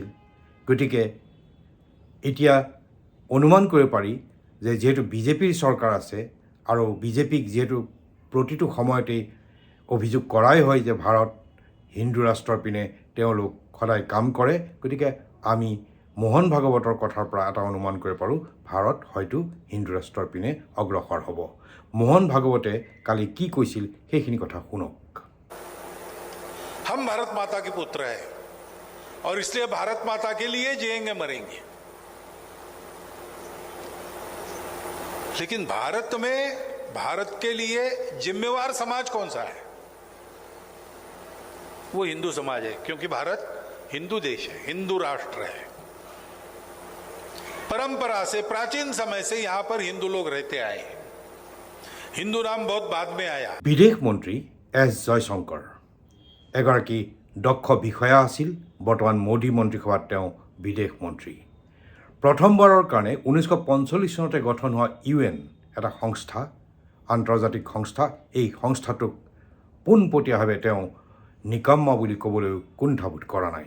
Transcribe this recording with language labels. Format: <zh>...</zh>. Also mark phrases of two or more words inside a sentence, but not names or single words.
<as>গতিকে এতিয়া অনুমান কৰিব পাৰি যে যিহেতু বিজেপিৰ চৰকাৰ আছে আৰু বিজেপিক যিহেতু প্ৰতিটো সময়তেই অভিযোগ কৰাই হয় যে ভাৰত হিন্দু ৰাষ্ট্ৰৰ পিনে তেওঁলোক সদায় কাম কৰে, গতিকে আমি মোহন ভাগৱতৰ কথাৰ পৰা এটা অনুমান কৰিব পাৰোঁ ভাৰত হয়তো হিন্দু ৰাষ্ট্ৰৰ পিনে অগ্ৰসৰ হ'ব। মোহন ভাগৱতে কালি কি কৈছিল সেইখিনি কথা শুনক।</as> <hi>हम भारत माता के पुत्र हैं और इसलिए भारत माता के लिए जिएंगे मरेंगे। लेकिन भारत में भारत के लिए जिम्मेवार समाज कौन सा है? वो हिंदू समाज है, क्योंकि भारत हिंदू देश है, हिंदू राष्ट्र है। परंपरा से प्राचीन समय से यहां पर हिंदू लोग रहते आए हैं। हिंदू नाम बहुत बाद में आया।</hi> <as>বিদেশ মন্ত্ৰী S. জয়শংকৰ এগৰাকী দক্ষ বিষয়া আছিল। বৰ্তমান মোদী মন্ত্ৰীসভাত তেওঁ বিদেশ মন্ত্ৰী। প্ৰথমবাৰৰ কাৰণে 1945 চনতে গঠন হোৱা UN এটা সংস্থা, আন্তৰ্জাতিক সংস্থা, এই সংস্থাটোক পোনপটীয়াভাৱে তেওঁ নিকাম্মা বুলি ক'বলৈ কুণ্ঠাবোধ কৰা নাই।</as>